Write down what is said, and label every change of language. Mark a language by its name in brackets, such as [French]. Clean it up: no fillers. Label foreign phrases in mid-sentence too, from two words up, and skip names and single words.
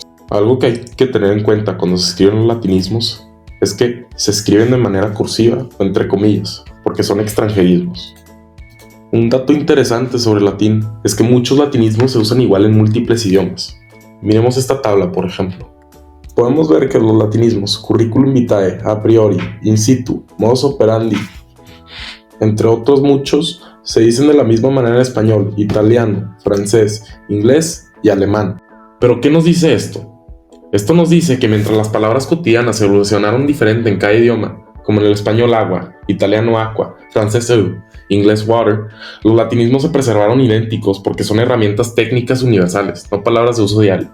[Spanish] Algo que hay que tener en cuenta cuando se escriben los latinismos es que se escriben de manera cursiva o entre comillas, porque son extranjerismos. Un dato interesante sobre el latín es que muchos latinismos se usan igual en múltiples idiomas. Miremos esta tabla, por ejemplo. Podemos ver que los latinismos [Latin] curriculum vitae, a priori, in situ, modus operandi, [Spanish] entre otros muchos, se dicen de la misma manera en español, italiano, francés, inglés y alemán. ¿Pero qué nos dice esto? Esto nos dice que mientras las palabras cotidianas evolucionaron diferente en cada idioma, como en el español agua, italiano aqua, francés eau, inglés water, los latinismos se preservaron idénticos porque son herramientas técnicas universales, no palabras de uso diario.